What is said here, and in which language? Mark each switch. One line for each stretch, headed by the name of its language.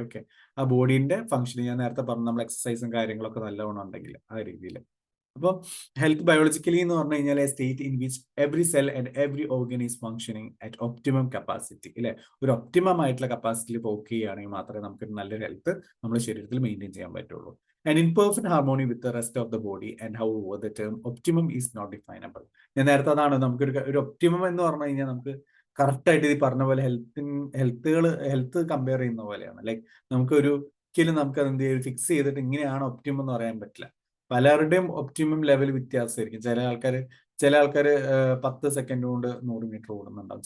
Malayalam: Okay, ആ ബോഡീന്റെ functioning ഞാൻ നേരത്തെ പറഞ്ഞു, നമ്മൾ എക്സസൈസും കാര്യങ്ങളൊക്കെ നല്ലവണ്ണം ഉണ്ടെങ്കിൽ ആ രീതിയിൽ. അപ്പോൾ ഹെൽത്ത് ബയോളജിക്കലി എന്ന് പറഞ്ഞു കഴിഞ്ഞാൽ
English: A state in which every cell and every organ is functioning at optimum capacity.
Malayalam: അല്ലെ, ഒരു ഒപ്റ്റിമം ആയിട്ടുള്ള കപ്പാസിറ്റിയിൽ വർക്ക് ചെയ്യുകയാണെങ്കിൽ മാത്രമേ നമുക്ക് നല്ലൊരു ഹെൽത്ത് നമ്മുടെ ശരീരത്തിൽ മെയിൻറ്റെയിൻ ചെയ്യാൻ പറ്റുള്ളൂ.
English: And in perfect harmony with the rest of the body, and however the term optimum is not definable.
Malayalam: ഞാൻ നേരത്തെ അതാണ്, നമുക്കൊരു ഒപ്റ്റിമം എന്ന് പറഞ്ഞു കഴിഞ്ഞാൽ നമുക്ക് കറക്റ്റ് ആയിട്ട് ഈ പറഞ്ഞ പോലെ ഹെൽത്ത് കമ്പയർ ചെയ്യുന്ന പോലെയാണ്. ലൈക്ക് നമുക്ക് ഒരിക്കലും നമുക്ക് എന്ത് ചെയ്യും ഫിക്സ് ചെയ്തിട്ട് ഇങ്ങനെയാണ് ഒപ്റ്റിമം എന്ന് പറയാൻ പറ്റില്ല. പലരുടെയും ഒപ്റ്റിമം ലെവൽ വ്യത്യാസമായിരിക്കും. ചില ആൾക്കാർ 10 സെക്കൻഡ് കൊണ്ട് 100 മീറ്റർ ഓടുന്നുണ്ടാവും.